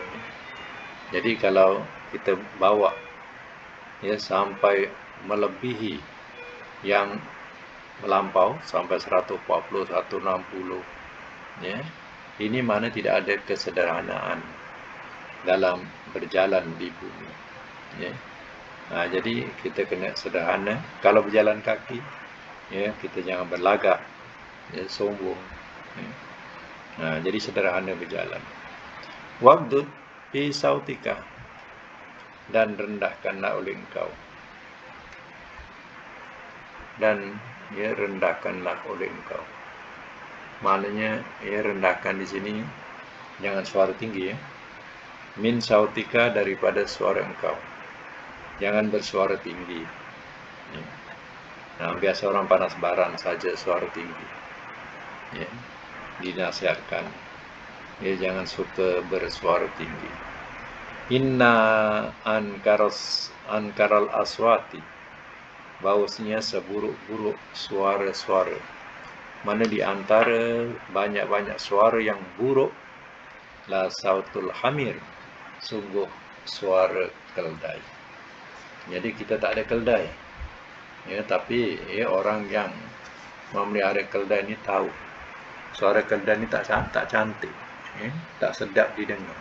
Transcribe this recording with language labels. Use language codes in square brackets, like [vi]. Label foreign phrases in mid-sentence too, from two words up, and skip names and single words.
[ms] Jadi kalau kita bawa sampai melebihi yang melampau sampai 140, 160, ini mana tidak ada kesederhanaan dalam berjalan di bumi. Jadi kita kena sederhana. Kalau berjalan kaki, kita jangan berlagak, sombong. Jadi sederhana berjalan. [ar] واغضض في صوتك, [ms] dan rendahkanlah oleh engkau. Dan rendahkanlah oleh engkau. Maknanya rendahkan di sini jangan suara tinggi. [ar] من صوتك, [ms] daripada suara engkau. Jangan bersuara tinggi. Biasa orang panas baran saja suara tinggi. Dinasihatkan jangan suka bersuara tinggi. [ar] إن أنكر الأصوات, [ms] bahwasanya seburuk-buruk suara-suara. Mana di antara banyak-banyak suara yang buruk, [ar] لصوت الحمير, [ms] sungguh suara keldai. Jadi kita tak ada keldai. Tapi orang yang memelihara keldai ni tahu suara keldai ni tak cantik, tak sedap didengar.